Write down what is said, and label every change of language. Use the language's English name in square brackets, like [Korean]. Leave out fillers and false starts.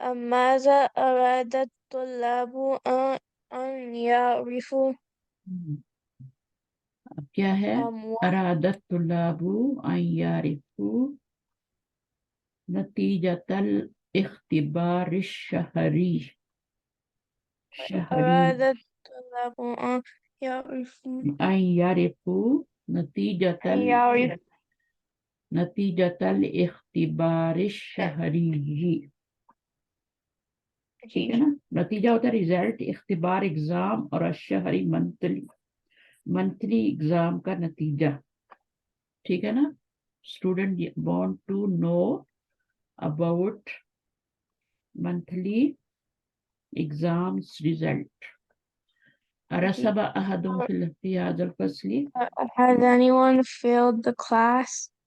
[Arabic] ماذا أراد الطلاب أن يعرفوا؟ [Urdu] اب کیا ہے؟ [Arabic] ارادت طلاب ان یعرفوا نتیجۃ الاختبار الشہری. شہری أراد الطلاب أن يعرفوا أن يعرفوا نتيجة الاختبار الشهري. [Urdu] ٹھیک ہے نا، نتیجہ ہوتا ہے رزلٹ، اختبار ایگزام، اور الشہری منتھلی ایگزام کا نتیجہ. ٹھیک ہے نا. [English] Student want to know about monthly exams result. [Arabic] رسب أحد في هذا الفصل. [English] Has anyone failed the class?